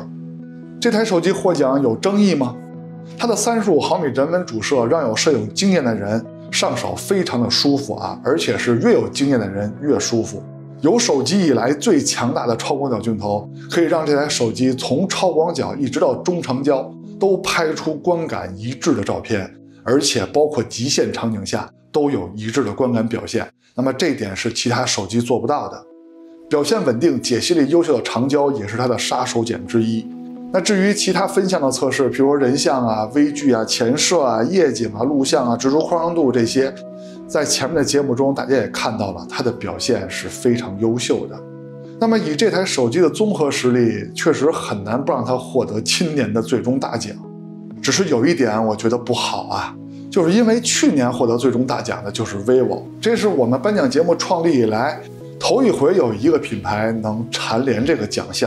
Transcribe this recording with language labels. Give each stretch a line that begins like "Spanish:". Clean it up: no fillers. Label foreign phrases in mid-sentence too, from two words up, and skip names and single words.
Chinese: 這台手機獲獎有爭議嗎？它的35毫米人文主攝讓有攝影經驗的人上手非常的舒服啊，而且是越有經驗的人越舒服。有手機以來最強大的超廣角鏡頭，可以讓這台手機從超廣角一直到中長焦都拍出觀感一致的照片，而且包括極限場景下都有一致的觀感表現。那麼這點是其他手機做不到的。表現穩定、解析力優秀的長焦也是它的杀手鐧之一。那至於其他分項的測試，比如說人像啊、微距啊、前攝啊、夜景啊、錄像啊、直出光度這些，在前面的節目中大家也看到了，它的表現是非常優秀的。那麼以這台手機的綜合實力，確實很難不讓它獲得今年的最終大獎。只是有一點我覺得不好啊，就是因為去年獲得最終大獎的就是 vivo， 這是我們頒獎節目創立以來頭一回有一個品牌能蟬聯這個獎項。